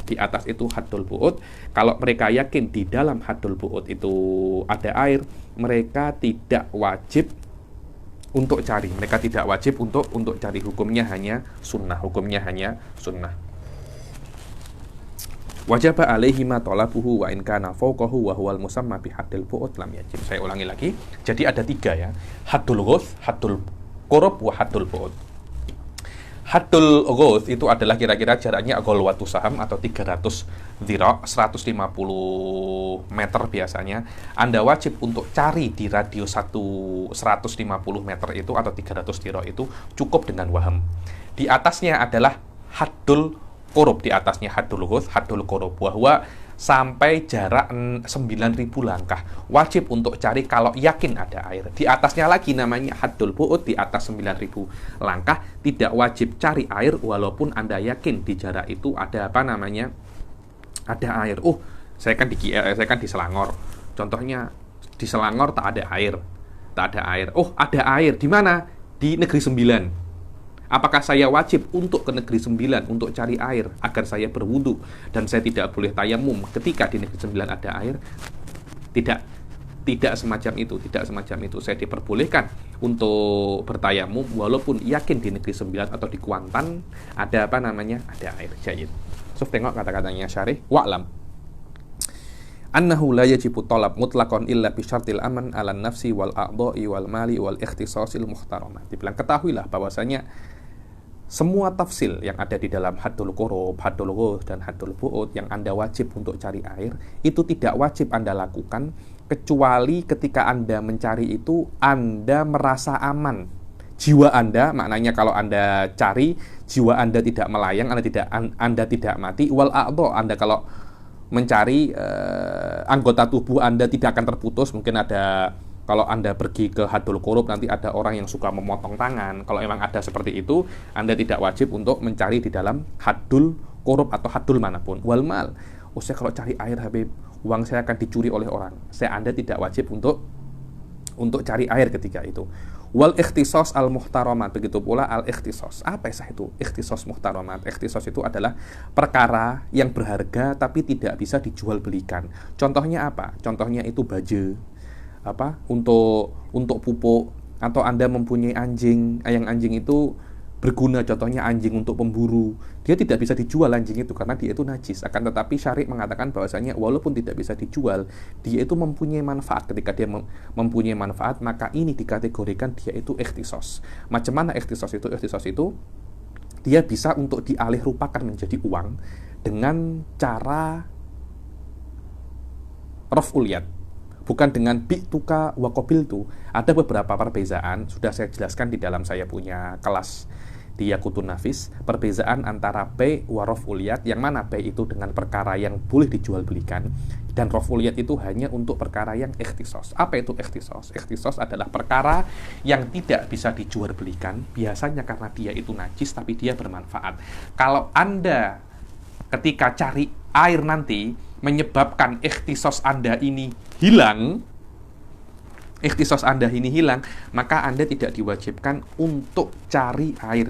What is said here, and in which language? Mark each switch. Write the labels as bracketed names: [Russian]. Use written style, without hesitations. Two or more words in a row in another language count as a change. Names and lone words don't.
[Indonesian] Di atas itu [Arabic] حد البعد. [Indonesian] Kalau mereka yakin di dalam [Arabic] حد البعد [Indonesian] itu ada air, mereka tidak wajib untuk cari. Mereka tidak wajib untuk cari. Hukumnya hanya sunnah. [Arabic] وجب عليه ما طلبه وإن كان فوقه وهو المسمى بحد البعد لم يجب. [Indonesian] Saya ulangi lagi. Jadi ada 3 ya. [Arabic] حد الغوث، حد القرب، وحد البعد. حد الغوث [Indonesian] itu adalah kira-kira jaraknya [Arabic] غلوة سهم [Indonesian] atau 300 dhira', 150 meter biasanya. Anda wajib untuk cari di radius 150 meter itu atau 300 dhira' itu cukup dengan waham. Di atasnya adalah [Arabic] حد القرب, [Indonesian] di atasnya [Arabic] حد الغوث، حد القرب, [Indonesian] bahwa sampai jarak 9.000 langkah wajib untuk cari kalau yakin ada air. Di atasnya lagi namanya [Arabic] حد البعد, [Indonesian] di atas 9.000 langkah tidak wajib cari air walaupun Anda yakin di jarak itu ada ada air. Saya kan di Selangor. Contohnya di Selangor tak ada air. Ada air di mana? Di Negeri 9. Apakah saya wajib untuk ke Negeri 9 untuk cari air agar saya berwudu dan saya tidak boleh tayamum ketika di Negeri 9 ada air? Tidak semacam itu. Saya diperbolehkan untuk bertayamum walaupun yakin di Negeri 9 atau di Kuantan ada ada air. Jayid. So, tengok kata-katanya syarih. [Arabic] واعلم أنه لا يجب الطلب مطلقا إلا بشرط الأمان على النفس والأعضاء والمال والاختصاص المحترمة. [Indonesian] Dibilang ketahuilah bahwasanya semua tafsil yang ada di dalam [Arabic] حد القرب، حد الغوث, [Indonesian] dan [Arabic] حد البعد [Indonesian] yang Anda wajib untuk cari air, itu tidak wajib Anda lakukan kecuali ketika Anda mencari itu Anda merasa aman. Jiwa Anda, maknanya kalau Anda cari, jiwa Anda tidak melayang, Anda tidak mati. [Arabic] والأعضاء, [Indonesian] Anda kalau mencari anggota tubuh Anda tidak akan terputus. Mungkin ada, kalau Anda pergi ke [Arabic] حد القرب [Indonesian] nanti ada orang yang suka memotong tangan. Kalau memang ada seperti itu, Anda tidak wajib untuk mencari di dalam [Arabic] حد القرب [Indonesian] atau hadul manapun. [Arabic] والمال, [Indonesian] saya kalau cari air Habib, uang saya akan dicuri oleh orang. Anda tidak wajib untuk cari air ketika itu. [Arabic] والاختصاص المحترمة, [Indonesian] begitu pula [Arabic] الاختصاص. [Indonesian] Apa itu [Arabic] اختصاص محترمة? [Indonesian] Ikhtisos itu adalah perkara yang berharga tapi tidak bisa dijual belikan. Contohnya apa? Contohnya itu baju untuk pupuk, atau Anda mempunyai anjing, yang anjing itu berguna, contohnya anjing untuk pemburu. Dia tidak bisa dijual anjing itu karena dia itu najis. Akan tetapi syari' mengatakan bahwasanya walaupun tidak bisa dijual, dia itu mempunyai manfaat. Ketika dia mempunyai manfaat, maka ini dikategorikan dia itu ikhtisos. [Malay] Macam mana [Indonesian] ikhtisos itu? Ikhtisos itu dia bisa untuk dialih rupakan menjadi uang dengan cara [Arabic] رفع اليد, [Indonesian] bukan dengan [Arabic] بعتك وقبلت. [Indonesian] Ada beberapa perbezaan, sudah saya jelaskan di dalam saya punya kelas di Yaqutun Nafis, perbezaan antara [Arabic] بيع ورفع اليد, [Indonesian] yang mana bai' itu dengan perkara yang boleh dijual belikan, dan [Arabic] رفع اليد [Indonesian] itu hanya untuk perkara yang ikhtisos. Apa itu ikhtisos? Ikhtisos adalah perkara yang tidak bisa dijual belikan, biasanya karena dia itu najis tapi dia bermanfaat. Kalau Anda ketika cari air nanti menyebabkan ikhtisos Anda ini hilang, maka Anda tidak diwajibkan untuk cari air.